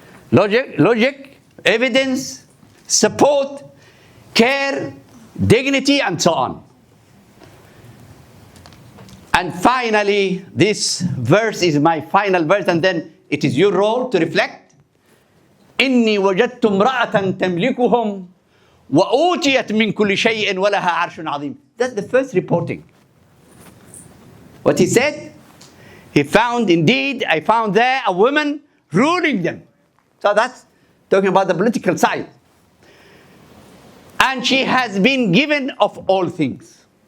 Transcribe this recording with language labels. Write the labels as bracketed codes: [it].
[en] Logic, evidence, support, care, dignity, and so on. And finally, this verse is my final verse, and then it is your role to reflect. [ar] إني وجدت امرأة تملكهم وأوتيت من كل شيء ولها عرش عظيم. [en] That's the first reporting. What he said? I found there a woman ruling them. So that's talking about the political side. And she has been given of all things.